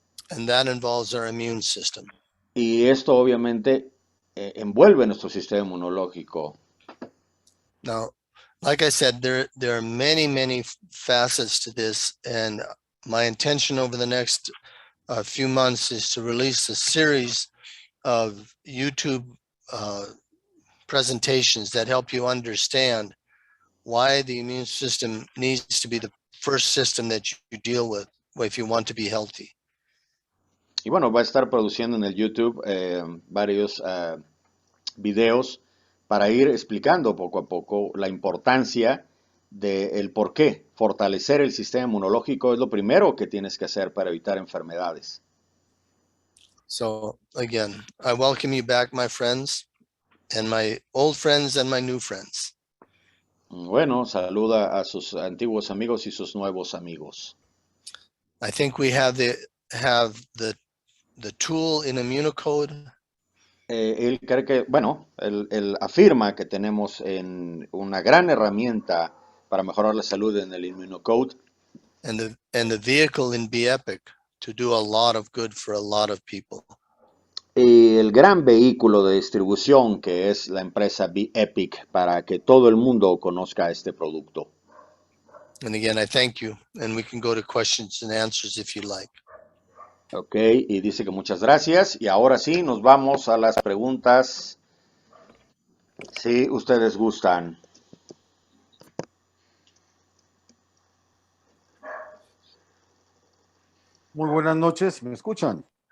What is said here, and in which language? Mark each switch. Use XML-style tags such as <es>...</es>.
<en>And that involves our immune system.</en> <es>Y esto obviamente envuelve nuestro sistema inmunológico.</es> <en>Now, like I said, there are many, many facets to this, and my intention over the next few months is to release a series of YouTube presentations that help you understand why the immune system needs to be the first system that you deal with. if you want to be healthy.</en> <es>Y bueno, va a estar produciendo en el YouTube varios videos para ir explicando poco a poco la importancia del por qué fortalecer el sistema inmunológico es lo primero que tienes que hacer para evitar enfermedades.</es> <en>So again, I welcome you back, my friends, and my old friends and my new friends.</en> <es>Bueno, saluda a sus antiguos amigos y sus nuevos amigos.</es> <en>I think we have the tool in Immunocode.</en> <es>Él cree que, bueno, él afirma que tenemos una gran herramienta para mejorar la salud en el Immunocode</es> <en>and the vehicle in Be Epic to do a lot of good for a lot of people.</en> <es>y el gran vehículo de distribución que es la empresa Be Epic para que todo el mundo conozca este producto.</es> <en>And again, I thank you, and we can go to questions and answers if you like.</en> <es>Ok, y dice que muchas gracias. Y ahora sí, nos vamos a las preguntas, si ustedes gustan. Muy buenas noches, ¿me escuchan?</es>